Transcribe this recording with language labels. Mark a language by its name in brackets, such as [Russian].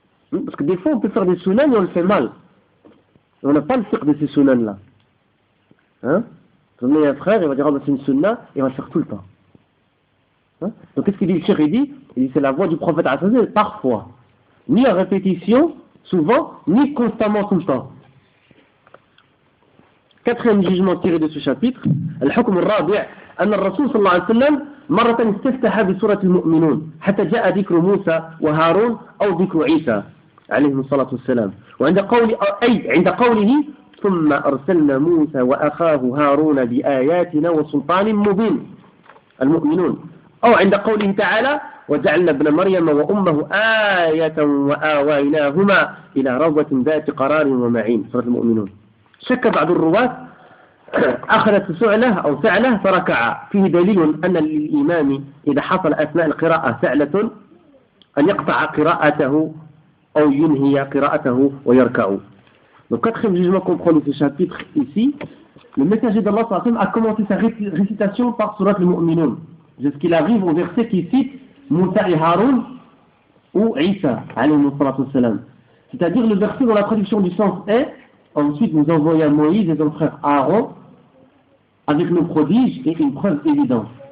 [French] Parce que des fois, on peut faire des sunnans et on le fait mal. On n'a pas le fiqh de ces sunnans-là. Hein? Vous avez un frère, il va dire, oh, ben, c'est une sunna, et il va le faire tout le temps. Hein? Donc, qu'est-ce qu'il dit, le shir, il dit? Il dit, c'est la voix du prophète, Assassin, parfois. Ni à répétition, souvent, ni constamment, tout le temps. [Arabic] Quatrième jugement tiré de ce chapitre, al-hukm al-rabi' anna al-rasoul, sallallahu alayhi wa sallam, مرة استفتح بسورة المؤمنون حتى جاء ذكر موسى وهارون أو ذكر عيسى عليه الصلاة والسلام وعند قول أي عند قوله ثم أرسلنا موسى وأخاه هارون بآياتنا وسلطان مبين المؤمنون أو عند قوله تعالى وجعلنا ابن مريم وأمه آية وآويناهما إلى ربوة ذات قرار ومعين سورة المؤمنون شك بعض الرواة أخذت سعلة أو سعلة فركع فيه دليل أن للإمام إذا حصل أثناء القراءة سعلة أن يقطع قراءته أو ينهي قراءته ويركع. [French] Donc quatrième jugement qu'on prend de ce chapitre ici, le messager d'Allah صلى الله عليه وسلم a commencé sa récitation par sourate al-Mu'minun jusqu'il arrive au verset qui cite Moussa et Haroun ou Isa عليه الصلاة والسلام. C'est-à-dire le verset dont la traduction du sens est: ensuite, nous envoyons Moïse et son frère Aaron avec nos prodiges et une preuve évidente.